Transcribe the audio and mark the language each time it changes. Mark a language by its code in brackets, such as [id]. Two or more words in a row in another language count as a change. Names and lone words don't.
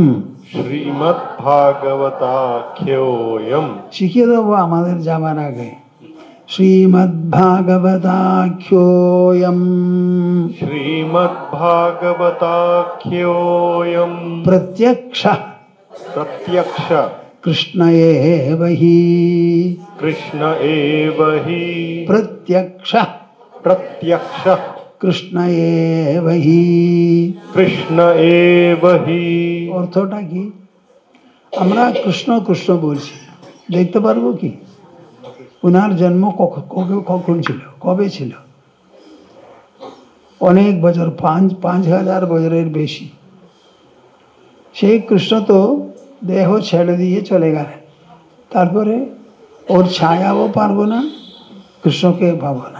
[sa] श्रीमद् भागवताख्योयम। [bn] শিখিয়ে দেবো আমাদের যাবার আগে। [sa] শ্রীমদ্ ভাগবতাখ্যোয়ম श्रीमद् भागवताख्योयम প্রত্যক্ষ प्रत्यक्ष কৃষ্ণ এব হি। कृष्ण एव हि। প্রত্যক্ষ प्रत्यक्ष কৃষ্ণ এব হি। कृष्ण एव हि। [bn] অর্থটা কি? আমরা কৃষ্ণ কৃষ্ণ বলছি, দেখতে পারবো কি ওনার জন্ম কখন ছিল, কবে ছিল? অনেক বছর, 5,000 বছরের বেশি। সেই কৃষ্ণ তো দেহ ছেড়ে দিয়ে চলে গেলেন, তারপরে ওর ছায়াও পারবো না, কৃষ্ণকে পাবো না।